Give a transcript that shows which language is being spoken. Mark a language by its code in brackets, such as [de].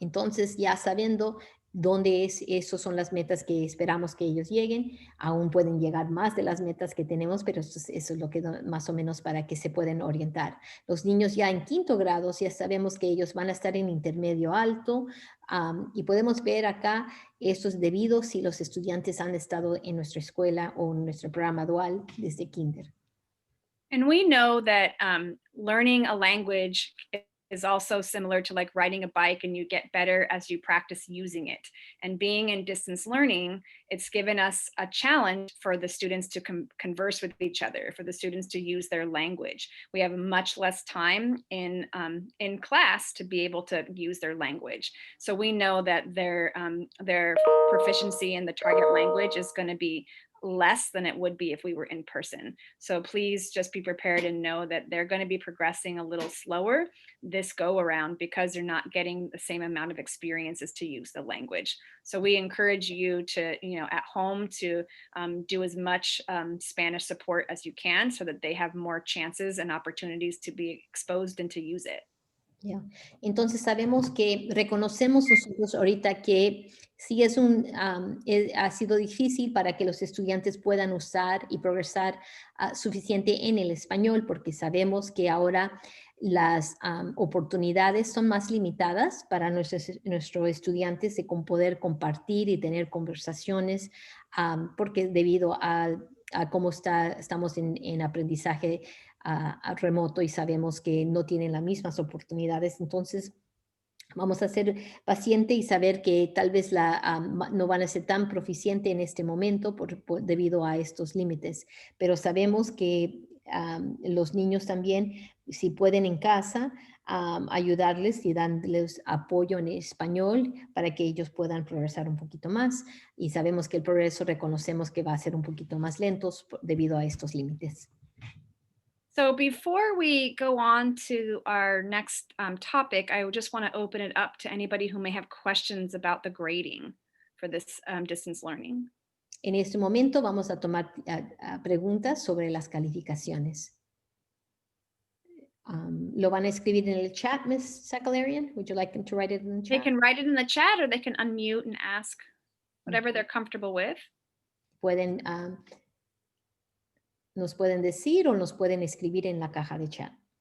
[es] Entonces ya sabiendo dónde esas son las metas que esperamos que ellos lleguen, aún pueden llegar más de las metas que tenemos, pero eso es lo que más o menos para que se pueden orientar. Los niños ya en quinto grado ya sabemos que ellos van a estar en intermedio alto y podemos ver acá esto es debido si los estudiantes han estado en nuestra escuela o en nuestro programa dual desde kinder. [en] And we know that learning a language is also similar to like riding a bike, and you get better as you practice using it. And being in distance learning, it's given us a challenge for the students to converse with each other, for the students to use their language. We have much less time in class to be able to use their language. So we know that their proficiency in the target language is going to be less than it would be if we were in person. So please just be prepared and know that they're going to be progressing a little slower this go around because they're not getting the same amount of experiences to use the language. So we encourage you to, at home to do as much Spanish support as you can so that they have more chances and opportunities to be exposed and to use it. Yeah. [es] Entonces sabemos que reconocemos nosotros ahorita que sí ha sido difícil para que los estudiantes puedan usar y progresar suficiente en el español porque sabemos que ahora las oportunidades son más limitadas para nuestros estudiantes de poder compartir y tener conversaciones porque debido a cómo estamos en aprendizaje remoto y sabemos que no tienen las mismas oportunidades. Entonces, vamos a ser pacientes y saber que tal vez no van a ser tan proficientes en este momento debido a estos límites. Pero sabemos que los niños también, si pueden en casa, ayudarles y darles apoyo en español para que ellos puedan progresar un poquito más. Y sabemos que el progreso reconocemos que va a ser un poquito más lento debido a estos límites. [en] So before we go on to our next topic, I just want to open it up to anybody who may have questions about the grading for this distance learning. [es] En este momento vamos a tomar preguntas sobre las calificaciones. ¿Lo van a escribir en el chat, Ms. Sakalarian? [en] Would you like them to write it in the They chat? can write it in the chat or they can unmute and ask whatever they're comfortable with. [es] Pueden, nos pueden decir o nos pueden escribir en la caja de chat.